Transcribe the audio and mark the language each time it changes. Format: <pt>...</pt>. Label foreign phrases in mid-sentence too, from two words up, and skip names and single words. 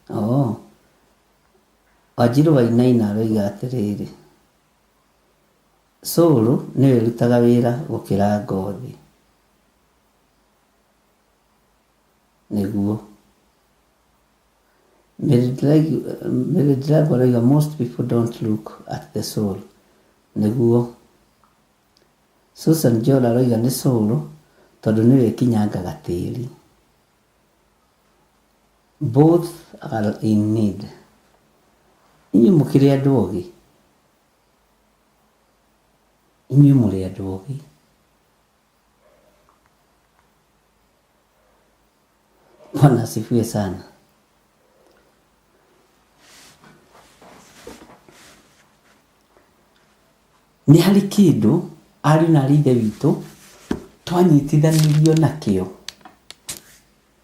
<ki>Wanjiru Wainaina aroiga atĩrĩrĩ. Soul nĩyo ĩrutaga wĩra gũkĩra ngothi. Nĩguo. Mary Ndirangu aroiga</ki> <en>most people don't look at the soul.</en> <ki>Nĩguo. Susan Jola aroiga nĩ soul tondũ nĩyo ĩkinyangaga tĩri.</ki> <en>Both are in need.</en> <ki>Inyuĩ mũkĩrĩ andũ ogĩ. Inyuĩ mũrĩ andũ ogĩ.</ki> <sw>Bwana asifiwe sana.</sw> <ki>Nĩ harĩ kĩndũ ariũ na ithe witũ twanyitithanirio nakĩo.</ki>